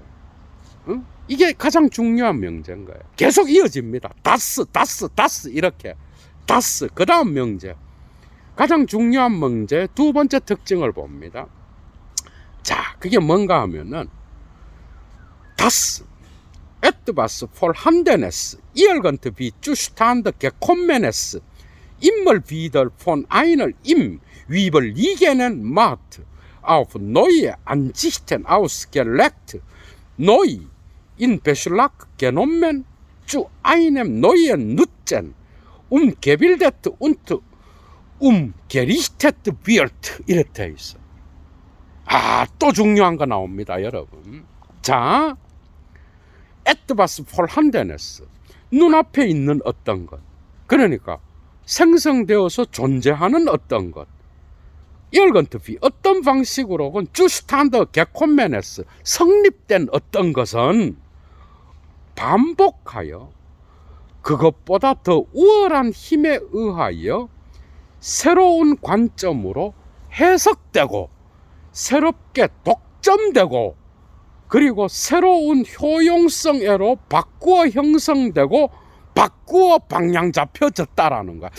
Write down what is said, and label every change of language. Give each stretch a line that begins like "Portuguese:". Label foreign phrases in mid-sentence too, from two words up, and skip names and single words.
Korean: 이게 가장 중요한 명제인 거예요. 계속 이어집니다. 다스 이렇게. 다스, 그 다음 명제. 가장 중요한 명제 두 번째 특징을 봅니다. 자, 그게 뭔가 하면은 다스,
German: etwas vorhandenes, irgend wie Zustand gekommenes, immer wieder von einer im überliegenden Macht auf neue Ansichten ausgelegt, neu in Beschlag genommen, zu einem neuen Nutzen umgebildet und umgerichtet wird.
Korean: 이렇게 돼 있어. 또 중요한 거 나옵니다, 여러분. 자,
German: etwas vorhandenes,
Korean: 눈앞에 있는 어떤 것, 그러니까 생성되어서 존재하는 어떤 것, irgendwie 어떤 방식으로 혹은
German: zustande gekommenes,
Korean: 성립된 어떤 것은 반복하여 그것보다 더 우월한 힘에 의하여 새로운 관점으로 해석되고 새롭게 독점되고 그리고 새로운 효용성애로 바꾸어 형성되고 바꾸어 방향 잡혀졌다라는 거야.